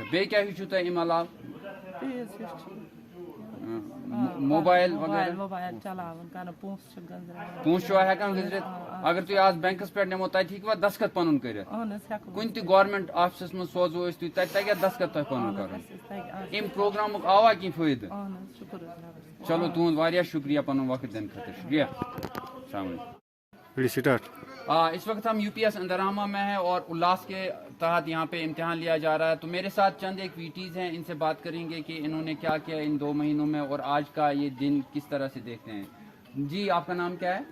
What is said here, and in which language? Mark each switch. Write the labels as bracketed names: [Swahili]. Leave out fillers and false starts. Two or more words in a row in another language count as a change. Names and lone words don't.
[Kashmiri] بیٚیہِ کیٛاہ ہیٚچھِو تۄہہِ اَمہِ علاوٕ؟ موبایل وغیرہ پونٛسہٕ چھُوا ہٮ۪کان گُزرِتھ؟ اگر تُہۍ آز بینکس پٮ۪ٹھ نِمو تتہِ ہیٚکوا دستخط پنُن کٔرِتھ؟ کُنہِ تہِ [English] government offices [Kashmiri] منٛز سوزو أسۍ تُہۍ تتہِ تگیا دستخط تۄہہِ پنُن کرُن؟ اَمہِ پروگرامُک آوا کینٛہہ فٲیدٕ؟ چلو تُہُنٛد واریاہ شُکریہ پنُن وقت دِنہٕ خٲطرٕ. شُکریہ. [Arabic] السلام علیکم. [Urdu] اس وقت ہم UPS اندرامہ میں ہیں اور الاس کے تحت یہاں پہ امتحان لیا جا رہا ہے. تو میرے ساتھ چند ایک VTs ہیں, ان سے بات کریں گے کہ انہوں نے کیا کیا ان 2 مہینوں میں اور آج کا یہ دن کس طرح سے دیکھتے ہیں. جی آپ کا نام کیا ہے؟